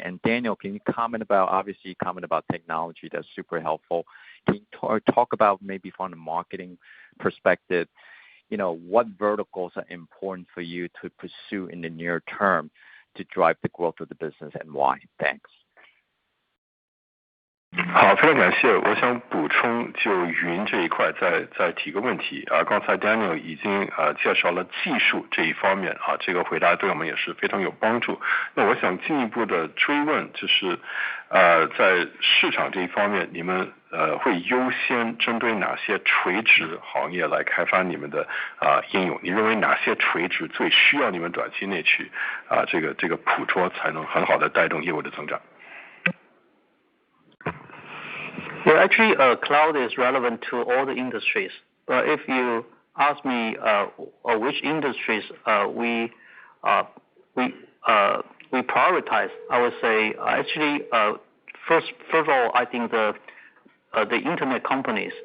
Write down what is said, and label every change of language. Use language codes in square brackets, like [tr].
[en] And Daniel, can you comment about, obviously you comment about technology, that's super helpful. Can you talk about maybe from a marketing perspective, what verticals are important for you to pursue in the near term to drive the growth of the business and why? Thanks. [zh] 好，非常感谢。我想补充就云这一块再提个问题刚才 Daniel 已经介绍了技术这一方面这个回答对我们也是非常有帮助。那我想进一步的追问就是在市场这一方面，你们会优先针对哪些垂直行业来开发你们的应用？你认为哪些垂直最需要你们短期内去这个捕捉，才能很好的带动业务的增长 [en] Well, actually, cloud is relevant to all the industries. But if you ask me which industries we prioritize, I would say actually first of all, I think the internet companies.